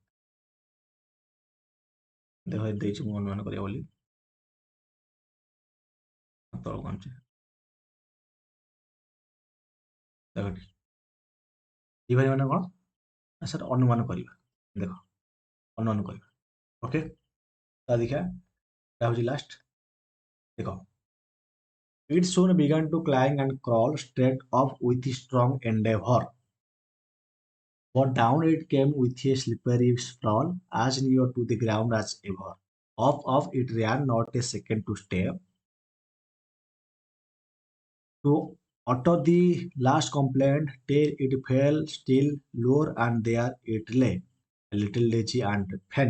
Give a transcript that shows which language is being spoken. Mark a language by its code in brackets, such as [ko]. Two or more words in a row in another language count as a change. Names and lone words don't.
[or] ଦେଖ ଦେଇଛି ମୁଁ ଅନୁମାନ କରିବା ବୋଲି, ତଳକୁ ଆଣୁଛି। ଦେଖ ଏଠି ଡିଭାଇନ ମାନେ କଣ? ନା ସେଟା ଅନୁମାନ କରିବା। ଦେଖ, ଅନୁମାନ କରିବା। ଓକେ, ତା ଦେଖିବା, ଏଟା ହଉଛି ଲାଷ୍ଟ। ଦେଖ, [en] It soon began to climb and crawl straight up with strong endeavor. But down it came with a slippery sprawl, as near to the ground as ever. Off it ran, not a second to stay. To utter the last complaint, till it fell still lower, and there it lay, a little lazy and faint.